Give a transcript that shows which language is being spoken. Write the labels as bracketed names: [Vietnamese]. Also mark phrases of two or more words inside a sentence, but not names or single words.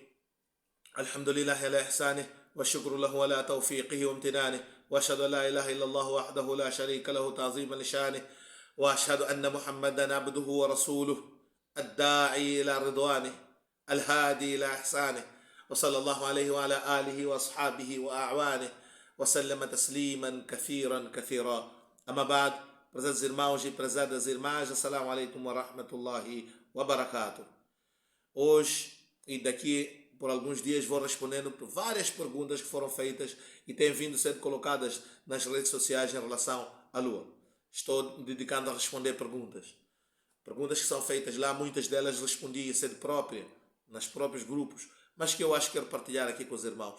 [Arabic] الحمد لله على إحسانه والشكر له على توفيقه وامتنانه، وأشهد أن لا إله إلا الله وحده لا شريك له تعظيما لشانه، وأشهد أن محمدا عبده ورسوله الداعي إلى رضوانه الهادي إلى إحسانه، وصلى الله عليه وعلى آله وأصحابه وأعوانه وسلم تسليما كثيرا كثيرا. أما بعد, [Portuguese] prezados irmãos e prezadas irmãs, [Arabic] السلام عليكم ورحمة الله وبركاته. [Portuguese] Hoje e daqui por alguns dias vou respondendo várias perguntas que foram feitas e têm vindo a ser colocadas nas redes sociais em relação à Lua. Estou me dedicando a responder perguntas. Perguntas que são feitas lá, muitas delas respondi em sede própria, nos próprios grupos, mas que eu acho que quero partilhar aqui com os irmãos.